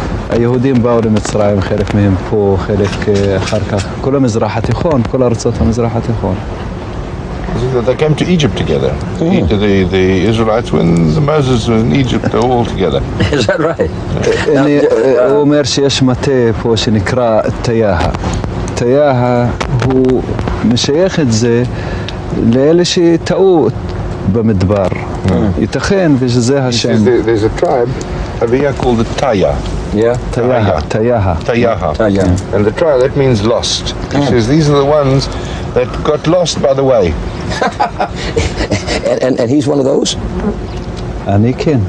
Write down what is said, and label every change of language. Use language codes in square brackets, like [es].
[he] היהודים באו למצרים, חלק מהם פה, חלק אחר כך, כל המזרח התיכון, כל ארצות המזרח התיכון. [en] They came to Egypt together. The Israelites, when Moses was in Egypt, they were all together. Is that right? [he] הוא אומר שיש מטה פה שנקרא תיאהה. תיאהה הוא משייך את זה לאלה שטעו במדבר. ייתכן ושזה השם. [en] There's a tribe over here called the Taya. Yeah. [he] תיאהה. [en] And the tribe, that means lost. He says these are the ones that got lost by the way. And he's one of those? [he] אני כן.